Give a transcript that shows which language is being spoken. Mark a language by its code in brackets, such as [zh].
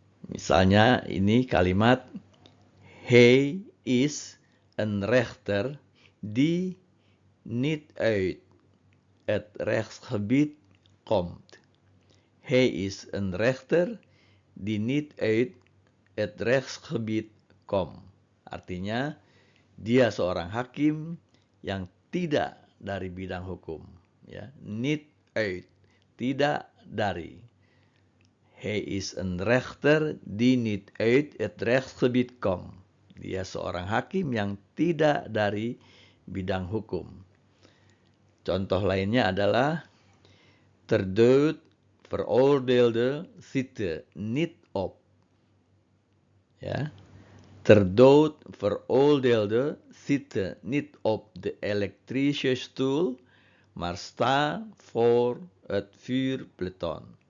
[id] Misalnya ini kalimat [nl] hij is een rechter die niet uit het rechtsgebied komt. Hij is een rechter die niet uit het rechtsgebied komt. [id] Artinya dia seorang hakim yang tidak dari bidang hukum, ya. Niet uit, tidak dari. [nl] Hij is een rechter die niet uit het rechtsgebied komt. [id] Dia seorang hakim yang tidak dari bidang hukum. Contoh lainnya adalah [nl] ter dood veroordeelde zitten niet op. Ya. Ter dood veroordeelde zitten niet op de elektrische stoel, maar sta voor het vuurpeloton.